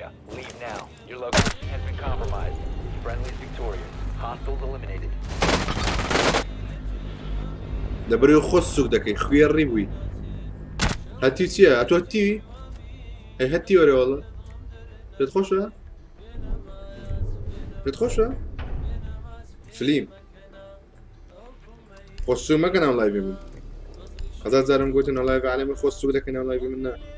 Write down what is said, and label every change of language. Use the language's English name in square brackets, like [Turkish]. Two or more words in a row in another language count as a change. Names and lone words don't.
[English] Leave now. Your location has been compromised. Friendly's victorious. Hostiles eliminated. [Central Kurdish] لەبەرەوەی خۆت سوک دەکەی خوێڕی بووی هەتی چییە؟ ئەتۆ هەتیوی؟ هەی هەتی وەرە وەڵە پێت خۆشە؟ پێت خۆشە؟ فلیم خۆ سوک مەکە ناو لایڤی من هەزار جارم گوتی ناو لایڤی عالێمە خۆت سوک دەکەی ناو لایڤی من نا